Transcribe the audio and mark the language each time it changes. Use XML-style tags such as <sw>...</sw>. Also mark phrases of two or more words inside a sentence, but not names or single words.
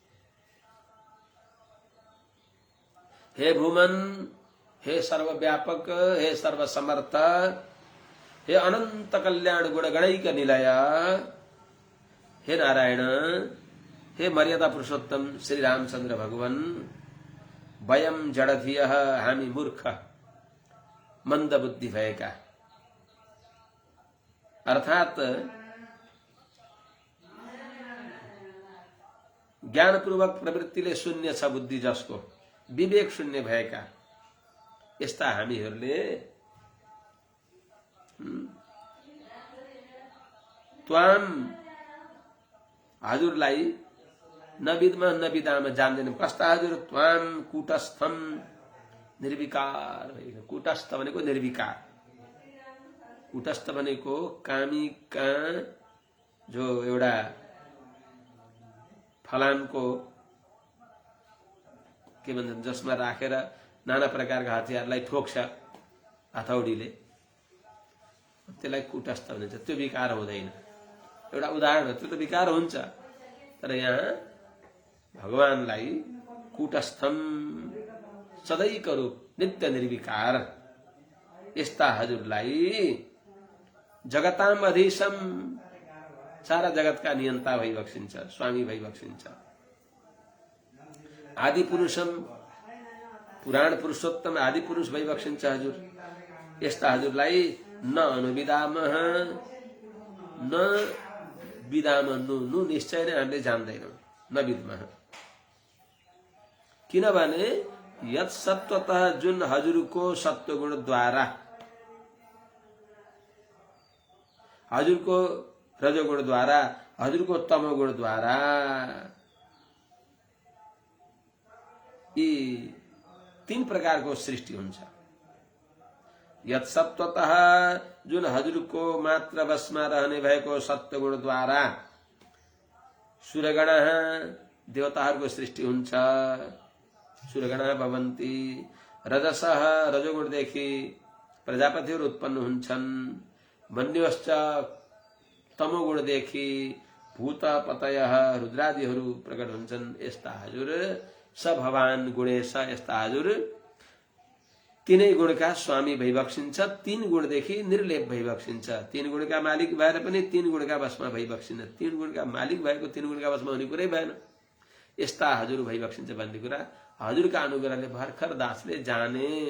<sa>हे भूमन, हे सर्वव्यापक, हे सर्वसमर्थ, हे अनंत कल्याण गुणगणैक निलय, हे नारायण, हे मर्यादा पुरुषोत्तम श्री रामचंद्र भगवान, वयम जडधियः,</sa> <ne>हामी मूर्ख मंद बुद्धि भएका, अर्थात ज्ञानपूर्वक प्रवृत्तिले शून्य छ बुद्धि जसको, विवेक शून्य भएका यस्ता हामीहरूले त्वाम हजुरलाई नविदमा नविदामा जान्दैनौं। कस्ता हजुर?</ne> <sa>त्वाम कूटस्थम,</sa> <ne>निर्विकार, कूटस्थ भनेको निर्विकार, कुटस्थ भनेको कामी कहाँ जो एउटा फलामको के भन्छन् जसमा राखेर नाना प्रकारका हतियारलाई ठोक्छ हथौडीले, त्यसलाई कुटस्थ भनिन्छ। त्यो विकार हुँदैन। एउटा उदाहरण हो, त्यो त विकार हुन्छ, तर यहाँ भगवानलाई कुटस्थम सदैको रूप नित्य निर्विकार यस्ता हजुरलाई</ne> <sa>जगताम अधीशम</sa> <ne>सारा जगतका नियन्ता भइबक्सिन्छ, स्वामी भइबक्सिन्छ।</ne> <sa>आदि पुरुषम पुराण पुरुषोत्तम</sa> <ne>आदि पुरुष भइबक्सिन्छ हजुर। यस्ता हजुरलाई</ne> <sa>न अनुविदामः न विदाम नु</sa> <ne>निश्चय नै हामीले जान्दैनौँ,</ne> <sa>न विद्मः।</sa> <ne>किनभने</ne> <sa>यत सत्वतः</sa> <ne>जुन हजुरको सत्वगुणद्वारा, हजुरको रजोगुणद्वारा, हजुरको तमोगुणद्वारा यी तीन प्रकारको सृष्टि हुन्छ।</ne> <sa>यत सत्वतः</sa> <ne>जुन हजुरको मात्र बसमा रहने भएको सत्वगुणद्वारा सूर्यगण देवताहरूको सृष्टि हुन्छ,</ne> <sa>सूर्यगण भवन्ति।</sa> <ne>रजसः रजोगुणदेखि प्रजापतिहरू उत्पन्न हुन्छन्। मन्योश्च तमोगुणदेखि</ne> <sa>भूत पतयः</sa> <ne>रुद्रादिहरू प्रकट हुन्छन्। यस्ता हजुर</ne> <sa>स भवान गुणेश,</sa> <ne>यस्ता हजुर तीनै गुणका स्वामी भइबक्सिन्छ। तीन गुणदेखि निर्लेप भइबक्सिन्छ। तीन गुणका मालिक भएर पनि तीन गुणका वशमा भइबक्सिन्छ। तीन गुणका मालिक भएको तीन गुणका वशमा हुने कुरै भएन। यस्ता हजुर भइबक्सिन्छ भन्ने कुरा हजुरका अनुग्रहले भर्खर दासले जाने।</ne>